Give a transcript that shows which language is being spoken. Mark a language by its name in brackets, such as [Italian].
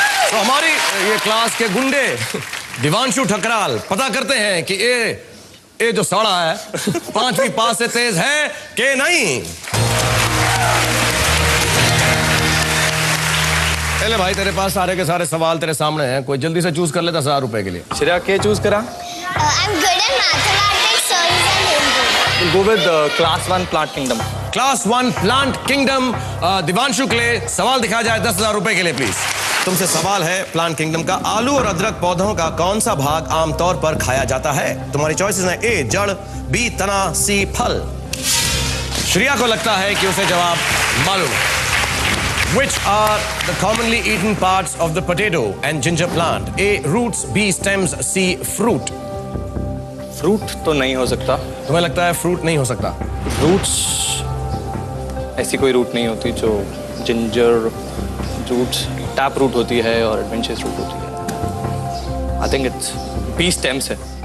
[Hindi] तो हमारी ये क्लास के गुंडे दिवांशु ठकराल पता करते हैं कि ये जो साड़ा है 5वीं पास से तेज है कि नहीं। पहले भाई तेरे पास सारे के सारे सवाल तेरे सामने हैं, कोई जल्दी से चूज कर ले 10,000 रुपए के लिए। श्रेया क्या चूज करा? [English] I'm good at mathematics, science and Hindi. Go with class 1 Plant Kingdom. [Hindi] Class 1 plant kingdom. Divanshu के लिए सवाल दिखाया जाए 10,000 रुपए के लिए प्लीज। तुमसे सवाल है प्लांट किंगडम का, आलू और अदरक पौधों का कौन सा भाग आमतौर पर खाया जाता है? तुम्हारी चॉइसेस हैं, ए जड़, बी तना, सी फल। श्रेया को लगता है कि उसे जवाब मालूम है। [English] Which are the commonly eaten parts of the potato and ginger plant? A roots, B stems, C fruit. [Hindi] Fruit तो नहीं हो सकता। तुम्हें लगता है फ्रूट नहीं हो सकता? रूट्स, ऐसी कोई रूट नहीं होती जो जिंजर रूट्स, टैप रूट होती है और एडवेंचरस रूट होती है। [English] I think it's be stems है।